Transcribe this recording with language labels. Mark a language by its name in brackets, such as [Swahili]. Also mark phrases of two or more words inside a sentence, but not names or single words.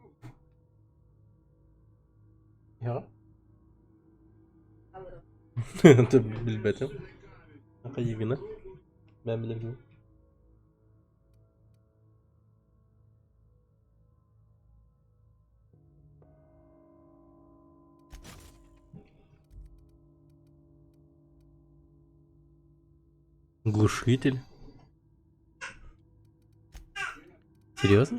[Turkish] Ya. Alırım. Tabii bilmedim. [Russian] Какая вина? [Turkish] Ben bile bilmiyorum. [Russian] Глушитель? Серьезно?